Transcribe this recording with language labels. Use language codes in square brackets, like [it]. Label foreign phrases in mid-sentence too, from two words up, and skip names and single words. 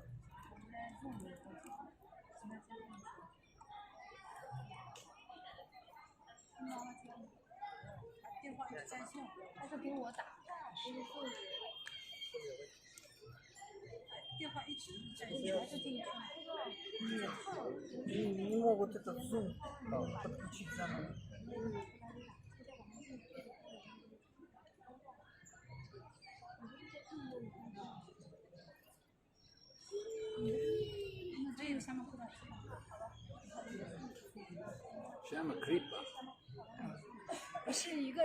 [zh] 电话在线，他是给我打，电话一直在线，还是进去。 [ru] Не могут этот Zoom подключить заново. Shama Kripa.